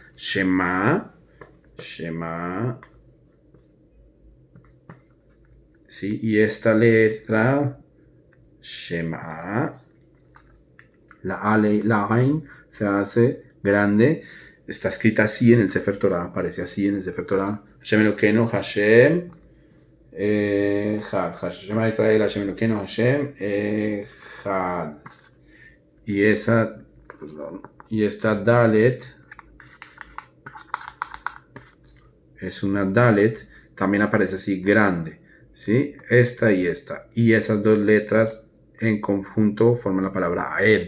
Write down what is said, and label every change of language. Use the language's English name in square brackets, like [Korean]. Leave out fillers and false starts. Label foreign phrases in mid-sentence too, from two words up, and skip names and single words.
[Spanish] Shema, ¿sí? Y esta letra, Shema, la Ain se hace grande. Está escrita así en el [Hebrew] ספר תורה, [Spanish] aparece así en el [Hebrew] ספר תורה. השם אלוקינו, השם אחד. השם ישראל, השם אלוקינו, השם אחד. [Spanish] Y esta Dalet es una Dalet, también aparece así grande, ¿sí? Esta y esta. Y esas dos letras en conjunto forman la palabra Aed.